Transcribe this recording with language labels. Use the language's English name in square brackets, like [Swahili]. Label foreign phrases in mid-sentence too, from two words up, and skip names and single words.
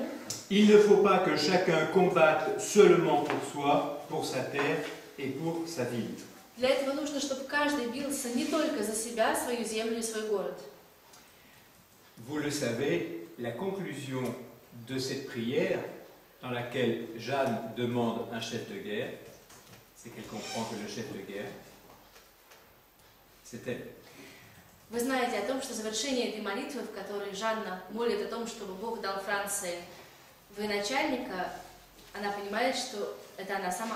[French] Il ne faut pas que chacun combatte seulement pour soi, pour sa terre et pour sa ville. [Russian] Для этого нужно, чтобы каждый бился не только за себя, свою землю и свой город. [French] Vous le savez, la conclusion de cette prière, dans laquelle Jeanne demande un chef de guerre, c'est qu'elle comprend que le chef de guerre, c'est elle. [Russian] Вы знаете о том, что завершение этой молитвы, в которой Жанна молит о том, чтобы Бог дал Франции военачальника, она понимает, что это она сама.